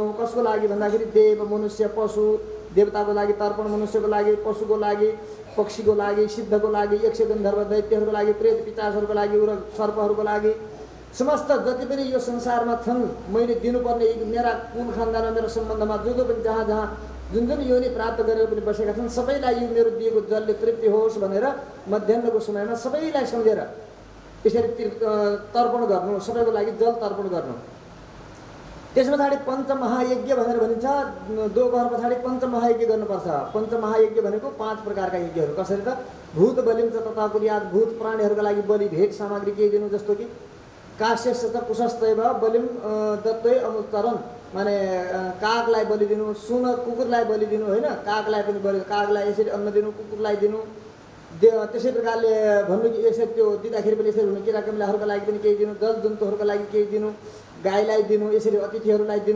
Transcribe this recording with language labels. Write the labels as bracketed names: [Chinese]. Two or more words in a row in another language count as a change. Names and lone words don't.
[Nepali] कसको लागि भन्दाखेरि देव मनुष्य पशु, देवताको लागि तर्पण, मनुष्यको लागि, पशुको लागि, पक्षीको लागि, सिद्धको लागि, यक्ष गन्धर्व दैत्यहरूको लागि, प्रेत पिचासहरूको लागि र सर्पहरूको लागि, समस्त जति पनि यो संसारमा छन् मैले दिनुपर्ने मेरा कुल खानदानमा मेरो सम्बन्धमा जो पनि जहाँ जहाँ जुन योनि प्राप्त गरेर पनि बसेका छन् सबैलाई यो मेरो दिएको जलले तृप्ति होस् भनेर मध्याह्नको समयमा सबैलाई सम्झेर यसरी तर्पण गर्नु, सबैको लागि जल तर्पण गर्नु। त्यस पछाडि पञ्चमहायज्ञ भनेर भनिन्छ। दोपहर पछाडि पञ्चमहायज्ञ गर्नुपर्छ। पञ्चमहायज्ञ भनेको 5 प्रकारका यज्ञहरू। कसरी त [Sanskrit] भूत बलिम च तथा कुर्यात। [Nepali] भूत प्राणीहरूका लागि बलि भेट सामग्री केही दिनु, जस्तो कि [Sanskrit] काश्यस्य च कुशस्तैव बलिम दत्तै अनुचरण, [Nepali] माने कागलाई बलि दिनु, सुन कुकुरलाई बलि दिनु होइन, कागलाई पनि बलि, कागलाई यसरी अन्न दिनु, कुकुरलाई दिनु। त्यसै प्रकारले भन्नु कि यसरी त्यो दिँदाखेरि पनि यसरी हुनु, किराकमिलाहरूका लागि पनि केही दिनु, जल जन्तुहरूका लागि केही दिनु, गाईलाई दिनु, यसरी अतिथिहरूलाई दिनु।